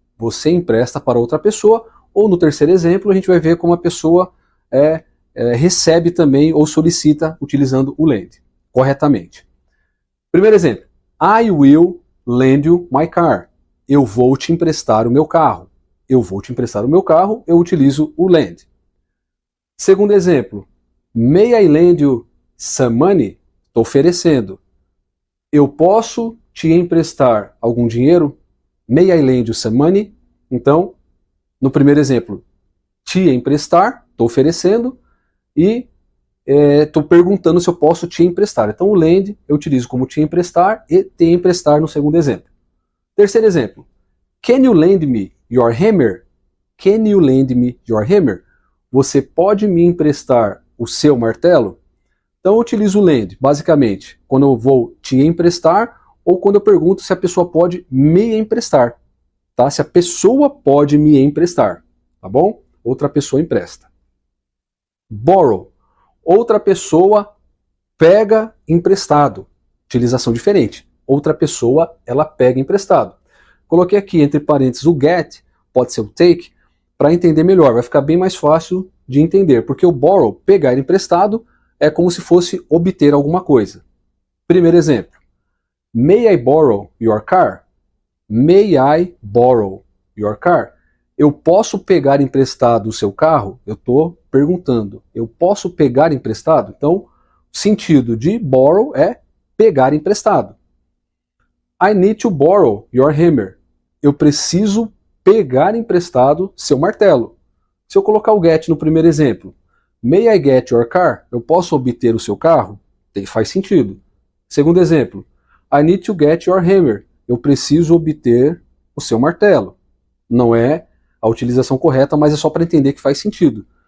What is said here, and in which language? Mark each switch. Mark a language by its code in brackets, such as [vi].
[pt] Você empresta para outra pessoa, ou no terceiro exemplo a gente vai ver como a pessoa recebe também ou solicita utilizando o lend, corretamente. Primeiro exemplo. [en] I will lend you my car. [pt] Eu vou te emprestar o meu carro. Eu vou te emprestar o meu carro, eu utilizo o lend. Segundo exemplo. [en] May I lend you some money? [pt] Estou oferecendo. Eu posso te emprestar algum dinheiro? [en] May I lend you some money? [pt] Então, no primeiro exemplo, te emprestar, estou oferecendo, e estou perguntando se eu posso te emprestar. Então o lend eu utilizo como te emprestar e te emprestar no segundo exemplo. Terceiro exemplo. [en] Can you lend me your hammer? Can you lend me your hammer? [pt] Você pode me emprestar o seu martelo? Então eu utilizo o lend, basicamente, quando eu vou te emprestar ou quando eu pergunto se a pessoa pode me emprestar. Tá? Se a pessoa pode me emprestar, tá bom? Outra pessoa empresta. Borrow. Outra pessoa pega emprestado. Utilização diferente. Outra pessoa, ela pega emprestado. Coloquei aqui entre parênteses o get, pode ser o take, para entender melhor. Vai ficar bem mais fácil de entender, porque o borrow, pegar emprestado, é como se fosse obter alguma coisa. Primeiro exemplo. [en] May I borrow your car? May I borrow your car? [pt] Eu posso pegar emprestado o seu carro? Eu estou perguntando. Eu posso pegar emprestado? Então, o sentido de borrow é pegar emprestado. [en] I need to borrow your hammer. [pt] Eu preciso pegar emprestado seu martelo. Se eu colocar o get no primeiro exemplo, [en] may I get your car? [pt] Eu posso obter o seu carro? Faz sentido. Segundo exemplo, [en] I need to get your hammer. [pt] Eu preciso obter o seu martelo. Não é a utilização correta, mas é só para entender que faz sentido.